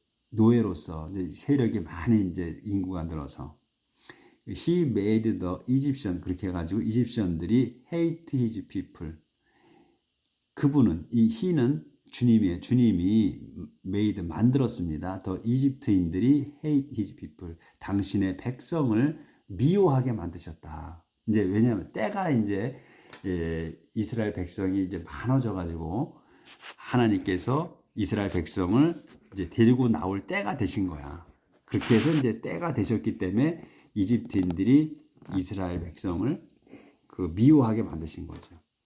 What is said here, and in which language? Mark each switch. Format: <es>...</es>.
<ko>노예로서 이제 세력이 많이 이제 인구가 늘어서</ko> <en>He made the Egyptian</en> <ko>그렇게 해가지고 이집션들이</ko> <en>hate his people.</en> <ko>그분은 이 he는 주님이에요. 주님이 made 만들었습니다. 더 이집트인들이</ko> <en>hate his people.</en> <ko>당신의 백성을 미워하게 만드셨다. 이제 왜냐하면 때가 이제 이스라엘 백성이 이제 많아져 가지고 하나님께서 이스라엘 백성을 이제 데리고 나올 때가 되신 거야. 그렇게 해서 이제 때가 되셨기 때문에 이집트인들이 이스라엘 백성을 미워하게 만드신 거죠.</ko>